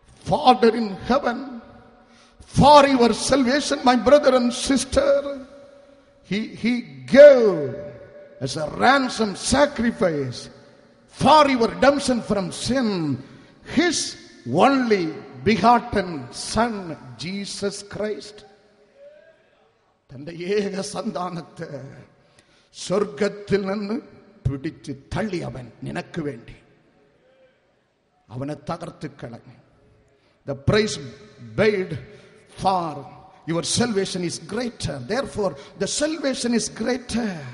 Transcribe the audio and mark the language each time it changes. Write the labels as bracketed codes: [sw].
[en] Father in heaven, for your salvation, my brother and sister, he gave as a ransom sacrifice for your redemption from sin his only begotten son Jesus Christ. [ml] തന്റെ ഏക സന്താനത്തെ സ്വർഗത്തിൽ നിന്ന് പിടിച്ച് തള്ളി അവൻ നിനക്ക് വേണ്ടി അവനെ തകർത്ത് കളഞ്ഞു. [en] The price paid for your salvation is greater. Therefore, the salvation is greater.